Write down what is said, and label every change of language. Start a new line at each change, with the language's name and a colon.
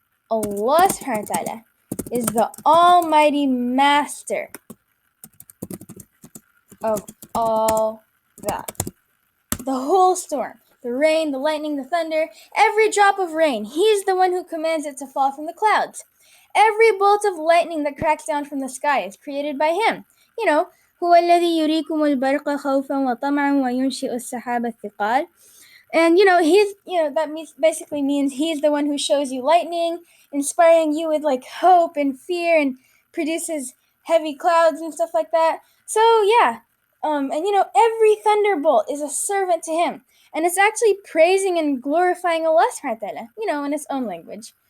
English: Allah subhanahu wa ta'ala is the almighty master of all that. The whole storm, the rain, the lightning, the thunder, every drop of rain, he's the one who commands it to fall from the clouds. Every bolt of lightning that cracks down from the sky is created by him.
Arabic: هو الذي يريكم البرق خوفا وطمعا وينشئ السحاب الثقال.
English: And that basically means he's the one who shows you lightning, inspiring you with like hope and fear, and produces heavy clouds and stuff like that. So yeah, every thunderbolt is a servant to him, and it's actually praising and glorifying Allah subhanahu wa ta'ala, in its own language.